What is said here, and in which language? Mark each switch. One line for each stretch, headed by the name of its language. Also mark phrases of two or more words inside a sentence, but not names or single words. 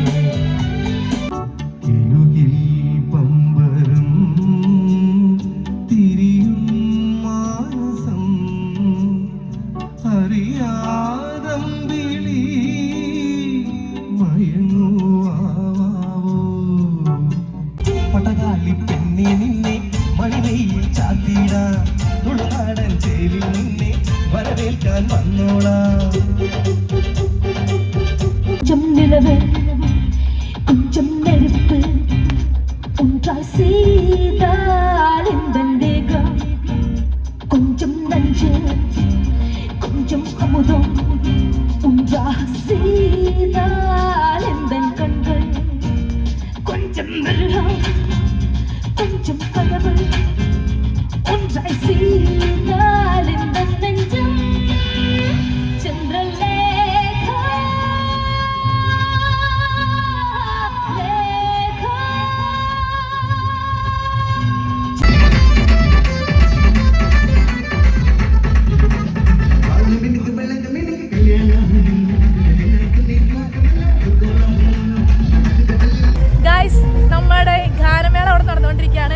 Malayalam: കിലുകിൽ പമ്പരും തിരിയും മാനസം അറിയാതമ്പിളി മയങ്ങുവാവോ. പടകാളി പെണ്ണെ നിന്നെ മണിമയിൽ ചാത്തിടാ, തുളുനാടൻ ചേലിൽ നിന്നെ വരവേൽക്കാൻ വന്നോളാം.
Tamil: கொஞ்சம் நிலவு கொஞ்சம் நெருப்பு ஒன்றாய் செய்தால் இந்த தேகம், கொஞ்சம் நஞ்சு கொஞ்சம் அமுதம் ஒன்றாக செய்தால் இந்த கண்கள், கொஞ்சம் மிருகம் கொஞ்சம் கனவு ஒன்றாய் செய்தால் இந்த நெஞ்சம். சந்திரலேகா லேகா
Malayalam: ഗൈസ്, നമ്മുടെ ഗാനമേള അവിടെ നടന്നുകൊണ്ടിരിക്കുകയാണ്.